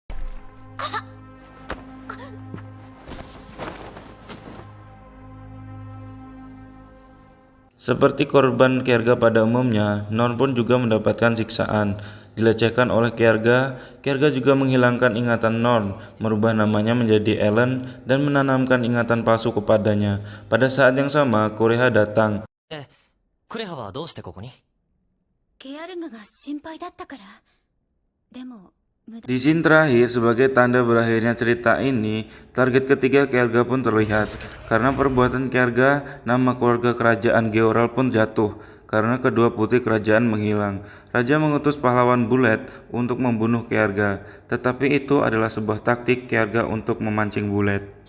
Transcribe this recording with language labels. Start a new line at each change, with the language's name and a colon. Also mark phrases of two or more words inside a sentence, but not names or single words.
Indonesian: Seperti korban Kjaerga pada umumnya, Norn pun juga mendapatkan siksaan. Dilecehkan oleh Kjaerga, Kjaerga juga menghilangkan ingatan Norn, merubah namanya menjadi Ellen, dan menanamkan ingatan palsu kepadanya. Pada saat yang sama, Kureha datang.
Japanese: クレハはどうしてここに？ケアルガが心配だったから。でも、無駄。
Indonesian: Di scene terakhir, sebagai tanda berakhirnya cerita ini, target ketiga Kjaerga pun terlihat. Karena perbuatan Kjaerga, nama keluarga kerajaan Georal pun jatuh, karena kedua putri kerajaan menghilang. Raja mengutus pahlawan Bullet untuk membunuh Kjaerga, tetapi itu adalah sebuah taktik Kjaerga untuk memancing Bullet.